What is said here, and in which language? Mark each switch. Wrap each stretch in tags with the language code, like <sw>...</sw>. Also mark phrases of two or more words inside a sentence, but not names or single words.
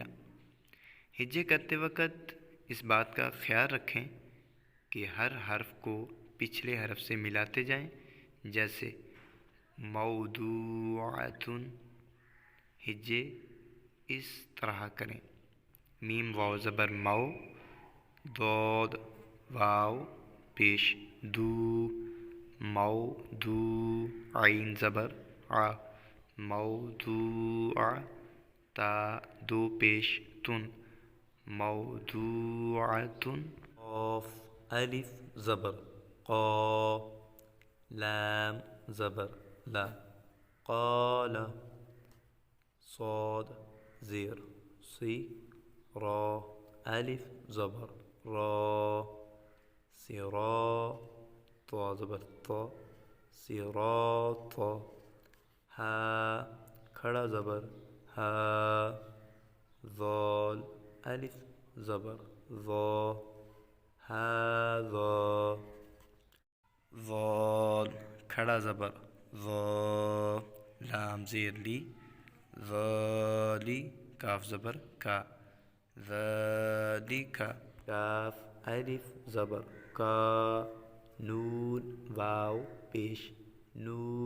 <ur>ہجے کرتے وقت اس بات کا خیال رکھیں کہ ہر حرف کو پچھلے حرف سے ملاتے جائیں، جیسے موضوعۃ۔ ہجے اس طرح کریں: میم واو زبر مو، ضاد واو پیش دو، موضوع، عین زبر ع، موضوع، تا دو پیش تن، موضوعۃ، قاف الف زبر قا، لام زبر لا، قال، صاد زیر سی، را الف زبر را، صراط، طا زبر طا، صراط، ہا کھڑا زبر ہا، ذال الف زبر ذا، ہذا، ذال کھڑا زبر ذا، لام زیر لی، ذالی، کاف زبر کا، ذالک، کاف الف زبر کا، نون واو پیش نو،</ur>